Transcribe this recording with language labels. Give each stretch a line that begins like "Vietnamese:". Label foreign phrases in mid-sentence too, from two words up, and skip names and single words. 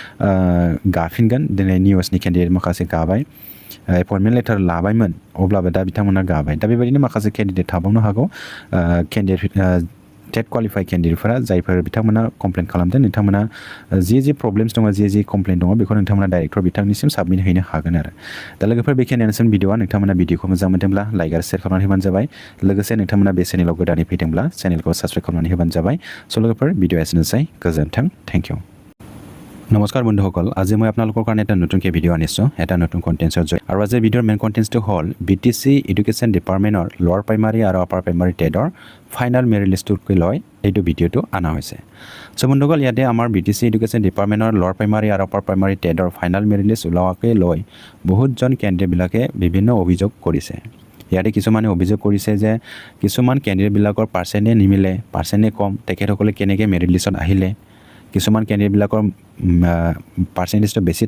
Bodo: गाफिनगोन दिनै निउसनि केन्डिडेट माखासे गाबाय
English: appointment letter
Bodo: लाबायमोन अब्लाबो दा बिथांमोना गाबाय दा बेबायदिनो माखासे केन्डिडेट थाबावनो हागौ केन्डिडेट
English: TET qualify
Bodo: केन्डिडेटफोरा जायफोर बिथांमोना कमप्लेन खालामदों नोंथांमोना जि प्रब्लेम्स दङ जि कमप्लेन दङ बेखौ नोंथांमोना डाइरेक्टर बिथांनिसिम साबमिट हैनो हागोन आरो दा लोगोफोर बेखिनियानोसै भिडिअआ नोंथांमोना भिडिअखौ मोजां मोनदोंब्ला लाइक आरो शेयार खालामनानै होबानो जाबाय लोगोसे नोंथांमोना बे चेनेलाव गोदानै फैदोंब्ला चेनेलखौ साबस्क्राइब खालामनानै होबानो जाबाय लोगोफोर भिडिअआ एसेनोसै गोजोन्थों
English: thank you
Assamese: নমস্কাৰ বন্ধুসকল আজি মই আপোনালোকৰ কাৰণে এটা নতুনকৈ ভিডিঅ' আনিছোঁ এটা নতুন কণ্টেন্টৰ জৰিয়তে আৰু আজিৰ ভিডিঅ'ৰ
English: main content
Assamese: হ'ল BTC এডুকেশ্যন ডিপাৰ্টমেণ্টৰ
English: lower primary
Assamese: আৰু
English: upper primary
Assamese: টেটৰ
English: final merit list
Assamese: লৈ এইটো ভিডিঅ'টো অনা হৈছে চ' বন্ধুসকল ইয়াতে আমাৰ BTC এডুকেশ্যন ডিপাৰ্টমেণ্টৰ
English: lower primary
Assamese: আৰু
English: upper primary
Assamese: টেটৰ
English: final merit list
Assamese: ওলোৱাকে লৈ বহুতজন কেণ্ডিডেটবিলাকে বিভিন্ন অভিযোগ কৰিছে ইয়াতে কিছুমানে অভিযোগ কৰিছে যে কিছুমান কেণ্ডিডেটবিলাকৰ পাৰ্চেণ্টে নিমিলে পাৰ্চেণ্টে কম তেখেতসকলে কেনেকৈ
English: merit list
Assamese: আহিলে কিছুমান কেণ্ডিডেটবিলাকৰ পাৰ্চেণ্টেজটো বেছি